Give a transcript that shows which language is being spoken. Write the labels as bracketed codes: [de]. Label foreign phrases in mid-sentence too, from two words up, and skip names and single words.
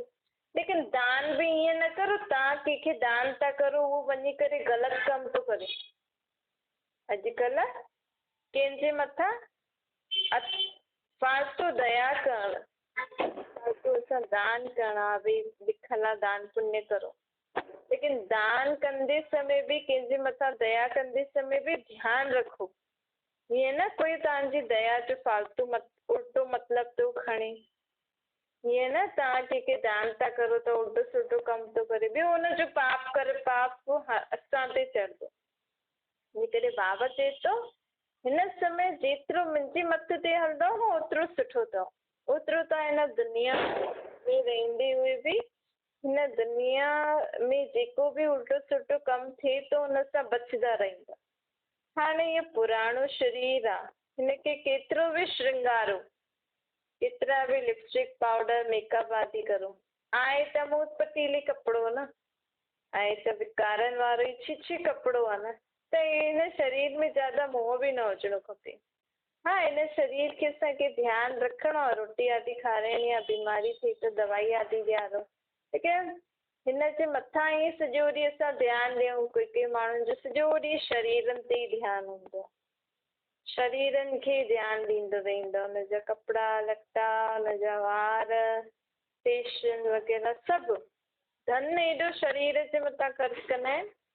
[sd] लेकिन दान बि ईअं न करो, तव्हां कंहिंखे दान था करो उहो वञी करे ग़लति कमु थो करे। अॼुकल्ह कंहिंजे मथां फालतू दया करणु, फालतू असां दान करणु हा भई लिखल दान पुण्य करो, लेकिन दान कंदे समय बि कंहिंजे मथां दया कंदे समय बि ध्यानु रखो हीअं न कोई तव्हांजी दया जो फालतू उल्टो मतिलबु थो खणे। हीअं न तव्हां कंहिंखे दान था करो त उल्टो सुल्टो कमु थो करे, ॿियो हुनजो पाप करे पाप असां ते चढ़ंदो। इन करे बाबा चए थो हिन समय जेतिरो मुंहिंजे मत ते हलंदो न ओतिरो सुठो अथव, ओतिरो तव्हां हिन दुनिया में रहंदे हुए बि हिन दुनिया में जेको बि उल्टो सुल्टो कमु थिए थो हुन सां बचंदा रहंदा। हाणे इहो पुराणो शरीर आहे, हिनखे केतिरो बि श्रृंगारो, केतिरा बि [en] lipstick powder makeup [sd] आदि करो, आहे त मूं पतीली कपिड़ो न, आहे त विकारनि वारो ई छिछी कपिड़ो आहे न, त हिन शरीर में ज्यादा मोह बि न हुजणो खपे। हा हिन शरीर खे असांखे ध्यानु रखिणो आहे, रोटी आदि खाराइणी आहे, बीमारी थिए त दवाई आदि ॾियारो, लेकिन हिन जे मथां ई सॼो ॾींहुं असां ध्यानु ॾियूं। कोई माण्हुनि जो सॼो ॾींहुं शरीरनि ते ई ध्यानु हूंदो, शरीरनि खे ध्यानु ॾींदो रहंदो, हुनजा कपिड़ा लटा, हुनजा वार, फेशियल वग़ैरह सभु धन एॾो शरीर जे मथां ख़र्चु कंदा आहिनि।